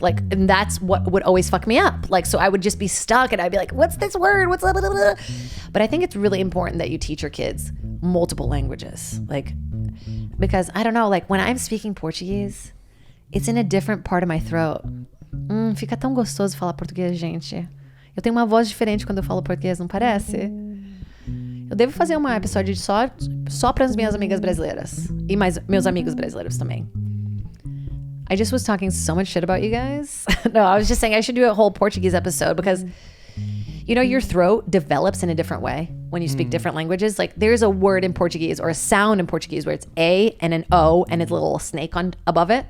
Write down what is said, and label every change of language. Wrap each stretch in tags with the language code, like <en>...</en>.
<en>Like, and that's what would always fuck me up. Like, so I would just be stuck and I'd be like, what's this word? What's that? But I think it's really important that you teach your kids multiple languages. Like, because I don't know, like when I'm speaking Portuguese, it's in a different part of my throat.</en> <pt>Fica tão gostoso falar português, gente. Eu tenho uma voz diferente quando eu falo português, não parece? Eu devo fazer um episódio só para as minhas amigas brasileiras. E mais meus amigos brasileiros também.</pt> <en>I just was talking so much shit about you guys. No, I was just saying I should do a whole Portuguese episode because your throat develops in a different way when you speak different languages. Like there's a word in Portuguese or a sound in Portuguese where it's A and an O and it's a little snake above it.</en>